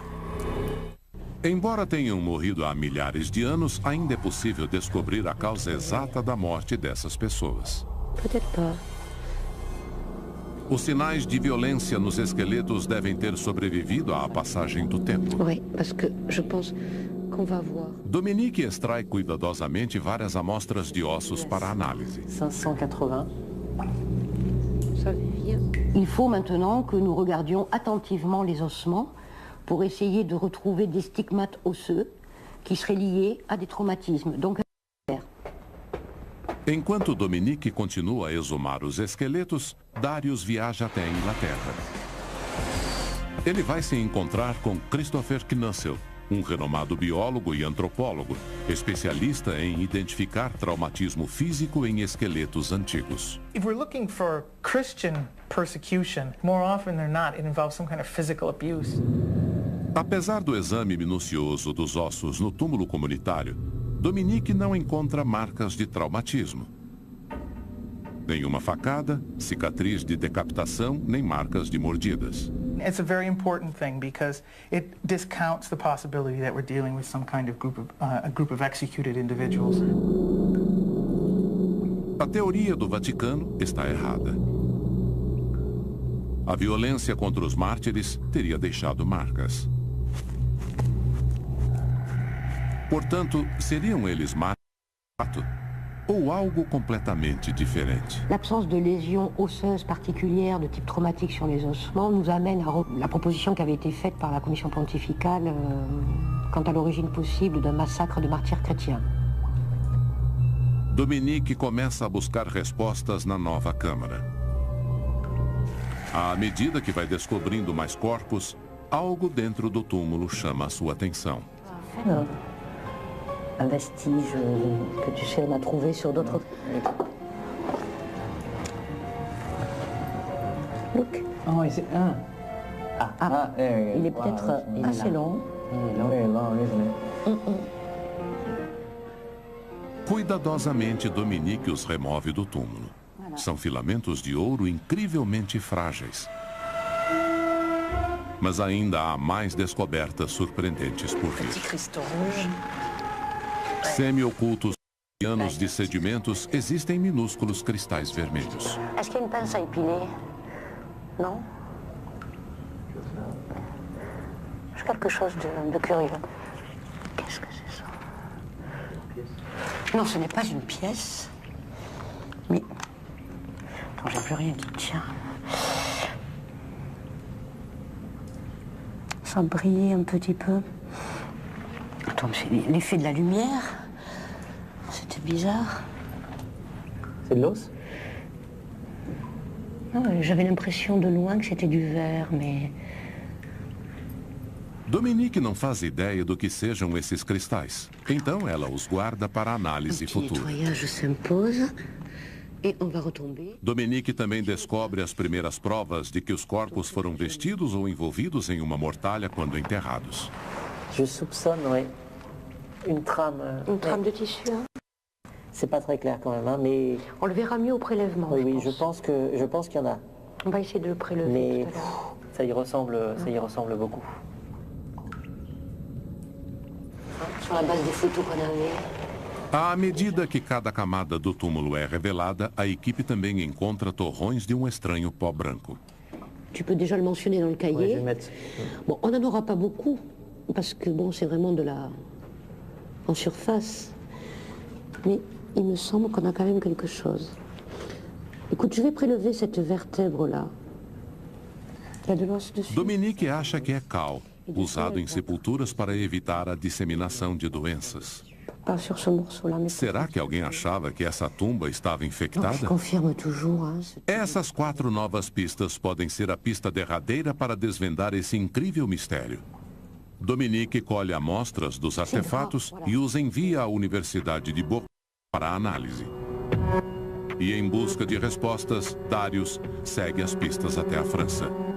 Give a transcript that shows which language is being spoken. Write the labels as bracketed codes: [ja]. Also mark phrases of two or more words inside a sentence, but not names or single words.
[pt] Embora tenham morrido há milhares de anos, ainda é possível descobrir a causa exata da morte dessas pessoas. Os sinais de violência nos esqueletos devem ter sobrevivido à passagem do tempo. Dominique extrai cuidadosamente várias amostras de ossos para análise. 580. [fr] Il faut maintenant que nous regardions attentivement les ossements pour essayer de retrouver des stigmates osseux qui seraient liés à des traumatismes. Donc, [pt] enquanto Dominique continua a exumar os esqueletos, Darius viaja até a Inglaterra. Ele vai se encontrar com Christopher Knussel, renomado biólogo e antropólogo, especialista em identificar traumatismo físico em esqueletos antigos. [en] If we're looking for Christian persecution, more often than not it involves some kind of physical abuse. [pt] Apesar do exame minucioso dos ossos no túmulo comunitário, Dominique não encontra marcas de traumatismo. Nenhuma facada, cicatriz de decapitação, nem marcas de mordidas. [en] It's a very important thing because it discounts the possibility that we're dealing with some kind of group of executed individuals. [pt] A teoria do Vaticano está errada. A violência contra os mártires teria deixado marcas. Portanto, seriam eles mágicos ou algo completamente diferente? [fr] L'absence de lésions osseuses particulières de type traumatique sur les ossements nous amène à la proposition qui avait été faite par la commission pontificale quant à l'origine possible d'un massacre de martyrs chrétiens. [pt] Dominique começa a buscar respostas na nova Câmara. À medida que vai descobrindo mais corpos, algo dentro do túmulo chama a sua atenção. [fr] Un vestige que tu sais, on a trouvé sur d'autres... [en] Look. Oh, is it? [fr] Il est peut-être assez long. [en] Very long, isn't it? [pt] Cuidadosamente, Dominique os remove do túmulo. São filamentos de ouro incrivelmente frágeis. Mas ainda há mais descobertas surpreendentes por vir. Semi-ocultos anos de sedimentos, existem minúsculos cristais vermelhos. [fr] Est-ce qu'il y a une pince à épiler? Non? C'est quelque chose de curieux. Qu'est-ce que c'est ça? Non, ce n'est pas une pièce. Mais... Attends, j'ai plus rien qui tient. Ça brillait un petit peu. Attends, c'est l'effet de la lumière. C'était bizarre. C'est de l'os? J'avais l'impression de loin que c'était du verre, mais... [pt] Dominique não faz ideia do que sejam esses cristais. Então ela os guarda para análise futura. Dominique também descobre as primeiras provas de que os corpos foram vestidos ou envolvidos em uma mortalha quando enterrados. [fr] Je soupçonne, oui. Une trame. Une trame de tissu, hein? C'est pas très clair quand même, hein, mais... On le verra mieux au prélèvement, oui, je pense qu'il y en a. On va essayer de le prélever mais tout à l'heure. Ça y ressemble beaucoup. Sur la base des photos qu'on avait. [pt] À medida que cada camada do túmulo é revelada, a equipe também encontra torrões de um estranho pó branco. [fr] Tu peux déjà le mentionner dans le cahier. Oui, je vais mettre. Bon, on n'en aura pas beaucoup, parce que bon, c'est vraiment de la... en surface. Mais il me semble qu'on a quand même quelque chose. Écoute, je vais prélever cette vertèbre-là. Il y a de l'os dessus. [pt] Dominique acha que é cal, usado em sepulturas para evitar a disseminação de doenças. [fr] Pas sur ce morceau-là, mais... [pt] Será que alguém achava que essa tumba estava infectada? [fr] Je confirme toujours, hein, [pt] Essas 4 novas pistas podem ser a pista derradeira para desvendar esse incrível mistério. Dominique colhe amostras dos artefatos e os envia à Universidade de Bordeaux para análise. E em busca de respostas, Darius segue as pistas até a França.